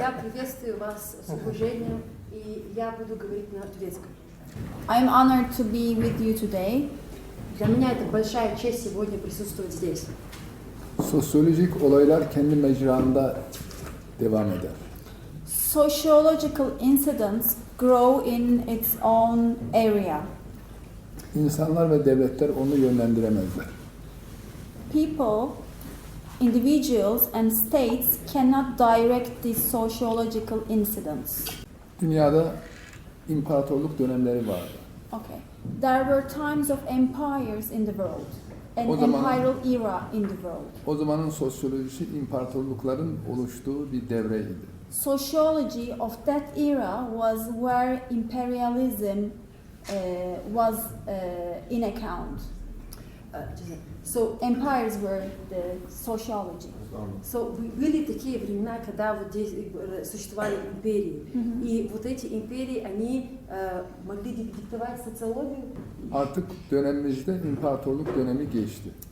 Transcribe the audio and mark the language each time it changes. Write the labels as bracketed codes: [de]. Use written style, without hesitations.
[ru] Я приветствую вас с уважением, и я буду говорить на турецком. [en] I'm honored to be with you today. [ru] Для меня это большая честь сегодня присутствовать здесь. [tr] Sosyolojik olaylar kendi mecranda devam eder. [en] Sociological incidents grow in its own area. [tr] İnsanlar ve devletler onu yönlendiremezler. [en] People, individuals and states cannot direct these sociological incidents. [tr] Dünyada imparatorluk dönemleri vardı. [en] Okay. There were times of empires in the world. An [tr] O zaman- [en] imperial era in the world. [tr] O zamanın sosyolojisi imparatorlukların oluştuğu bir devreydi. [en] Sociology of that era was where imperialism was in account. So, Empires were the sociology. [ru] были такие времена, когда вот здесь существовали империи. И вот эти империи, они могли диктовать социологию. [tr] Artık dönemimizde imparatorluk dönemi geçti.